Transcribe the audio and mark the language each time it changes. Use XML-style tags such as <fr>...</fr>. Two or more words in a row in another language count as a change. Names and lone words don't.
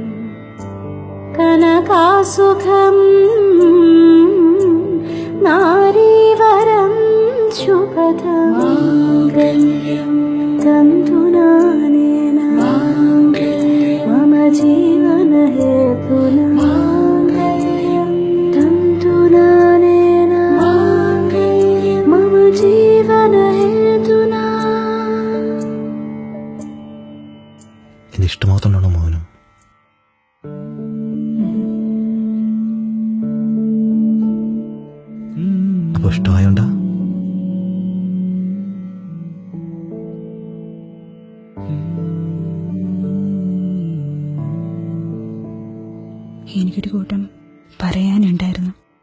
<sa>कनकासुखम् नारीवरं शुभदमाङ्गल्यं तन्तुनानेन मम जीवनहेतुना तन्तुनानेन मम जीवनहेतुना.</sa> <ml>ഇത് ഇഷ്ടമാവുന്നുണ്ടോ മോനും? അപ്പൊ ഇഷ്ടമായോണ്ടാ? എനിക്കൊരു കൂട്ടം പറയാനുണ്ടായിരുന്നു.</ml>